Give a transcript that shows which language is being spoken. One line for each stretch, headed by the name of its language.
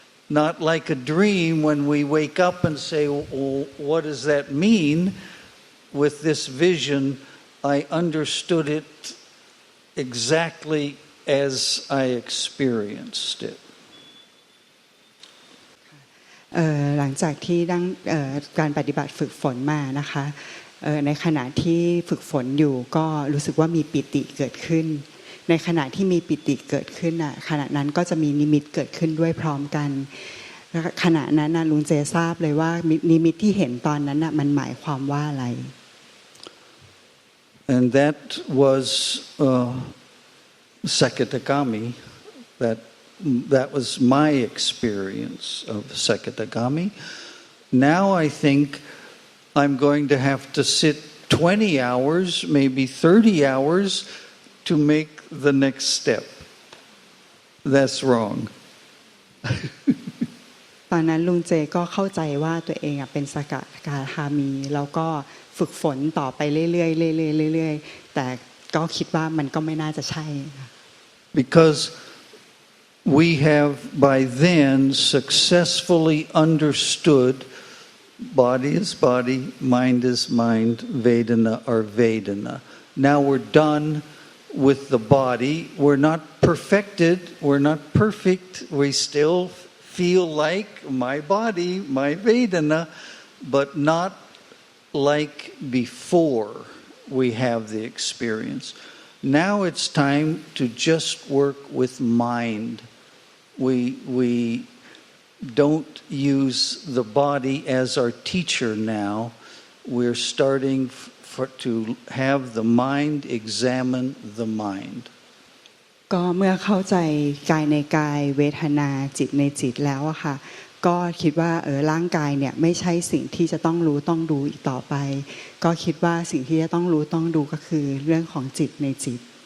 English: Not like a dream when we wake up and say, well, what does that mean? With this vision, I understood it exactly as I experienced it.
Thai: หลังจากที่การปฏิบัติฝึกฝนมานะคะในขณะที่ฝึกฝนอยู่ก็รู้สึกว่ามีปิติเกิดขึ้นในขณะที่มีปิติเกิดขึ้นขณะนั้นก็จะมีนิมิตเกิดขึ้นด้วยพร้อมกันขณะนั้นลุงเจทราบเลยว่านิมิตที่เห็นตอนนั้นมันหมายความว่าอะไร
English: And that was Sakadagami. That was my experience of Sakadagami. Now I think I'm going to have to sit 20 hours, maybe 30 hours to make the next step. That's wrong.
Thai: ตอนนั้นลุงเจก็เข้าใจว่าตัวเองเป็นสกทาคามีแล้วก็ฝึกฝนต่อไปเรื่อยๆๆๆแต่ก็คิดว่ามันก็ไม่น่าจะใช่
English: Because we have by then successfully understood body is body, mind is mind, Vedana are Vedana. Now we're done with the body. We're not perfected. We're not perfect. We still feel like my body, my Vedana, but not like before we have the experience. Now it's time to just work with mind. We don't use the body as our teacher now. We're starting to have the mind examine the mind.
Thai: ก็เมื่อเข้าใจกายในกายเวทนาจิตในจิตแล้วอะค่ะก็คิดว่าร่างกายเนี่ยไม่ใช่สิ่งที่จะต้องรู้ต้องดูอีกต่อไปก็คิดว่าสิ่งที่จะต้องรู้ต้องดูก็คือเรื่องของจิตในจิต